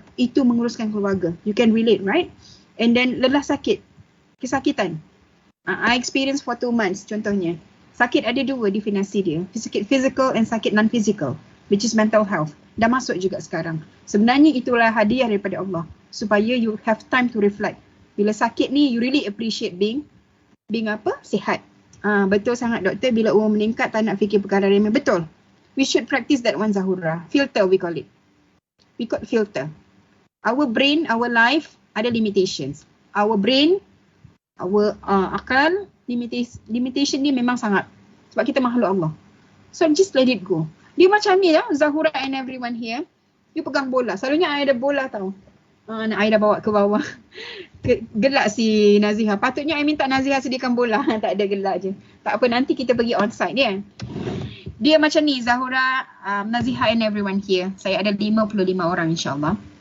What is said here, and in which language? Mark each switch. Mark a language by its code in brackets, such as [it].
[ms] Itu menguruskan keluarga. [en] You can relate, right? [ms] And then lelah sakit. Kesakitan. [en] I experience for 2 months [ms] contohnya. Sakit ada 2 definisi dia. [en] Sakit physical and sakit non-physical. Which is mental health. [ms] Dah masuk juga sekarang. Sebenarnya itulah hadiah daripada Allah. Supaya [en] you have time to reflect. [ms] Bila sakit ni, you really appreciate being apa? Sihat. Betul sangat doktor, bila umur meningkat tak nak fikir perkara remeh. Betul. [en] We should practice that one [ms] Zahura. [en] Filter we call it. We call filter. Our brain, our life ada limitations. [ms] Our brain, our akal, limitation ni memang sangat. Sebab kita makhluk Allah. [en] So just let it go. [ms] Dia macam ni lah, Zahura and everyone here. You pegang bola. Selalunya I ada bola tau. Nak I dah bawa ke bawah. Gelak si Naziha. Patutnya I minta Naziha sediakan bola. Tak ada, gelak je. Tak apa, nanti kita pergi onsite dia. Dia macam ni, Zahura, Naziha and everyone here. Saya ada 55 orang insyaAllah.